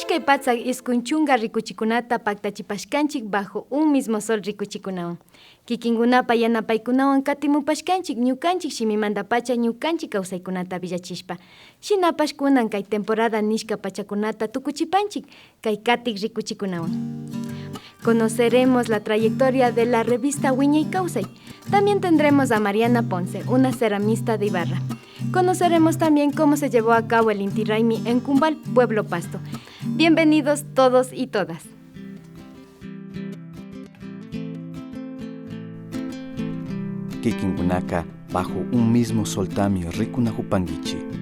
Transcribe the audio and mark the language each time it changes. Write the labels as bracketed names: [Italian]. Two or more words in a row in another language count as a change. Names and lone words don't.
[Quechua] Patsak iskunchunga rikuchikunata paktachipashkanchik bajo un mismo sol rikuchikunawan. Kikinkunapa yanapaykunawan katimupashkanchik ñukanchik shimimantapacha ñukanchik kawsaykunata villachishpa. Shinapash kunan kay temporada nishka pachakunata tukuchipanchik kay katik rikuchikunawan. [Spanish] Conoceremos la trayectoria de la revista Wiñay Kawsay. También tendremos a Mariana Ponce, una ceramista de Ibarra. Conoceremos también cómo se llevó a cabo el Inti Raymi en Cumbal, Pueblo Pasto. Bienvenidos todos y todas. [Quechua] Kikinkunaka bajo un mismo soltamio rikunajupanguichi.